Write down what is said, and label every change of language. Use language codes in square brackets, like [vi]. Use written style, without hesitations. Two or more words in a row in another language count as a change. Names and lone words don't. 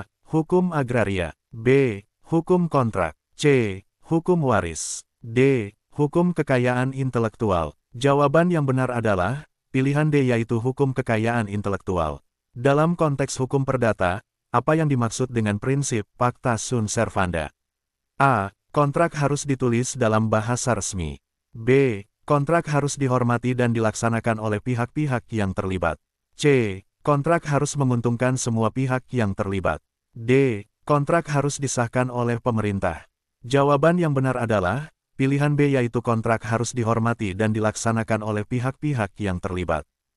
[id] Hukum agraria. B. Hukum kontrak. C. Hukum waris. D. Hukum kekayaan intelektual. Jawaban yang benar adalah, pilihan D, yaitu hukum kekayaan intelektual. Dalam konteks hukum perdata, apa yang dimaksud dengan prinsip [la] pacta sunt servanda? [id] A. Kontrak harus ditulis dalam bahasa resmi. B. Kontrak harus dihormati dan dilaksanakan oleh pihak-pihak yang terlibat. C. Kontrak harus menguntungkan semua pihak yang terlibat. D. Kontrak harus disahkan oleh pemerintah. Jawaban yang benar adalah, pilihan B, yaitu kontrak harus dihormati dan dilaksanakan oleh pihak-pihak yang terlibat.